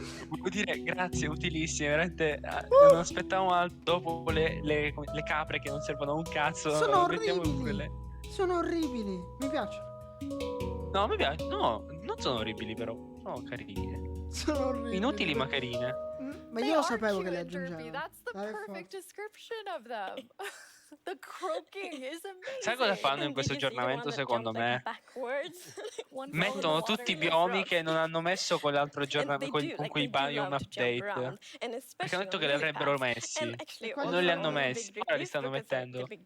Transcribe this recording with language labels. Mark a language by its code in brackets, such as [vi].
[it] Devo dire grazie, utilissime, veramente Non aspettavamo altro dopo le capre che non servono a un cazzo. Sono mettiamo pure orribili. le- Sono orribili. Mi piacciono. No, mi piace. No, non sono orribili però. Sono carine. Sono orribili. Inutili ma carine. Ma io lo sapevo che le aggiungevano. [en] That's the perfect description of them. The croaking is amazing. [it] Sai cosa fanno in questo aggiornamento secondo me? Mettono tutti i biomi che non hanno messo con l'altro aggiornamento, con quei biome update. Perché hanno detto che li avrebbero messi. E Non li hanno messi, ora li stanno mettendo.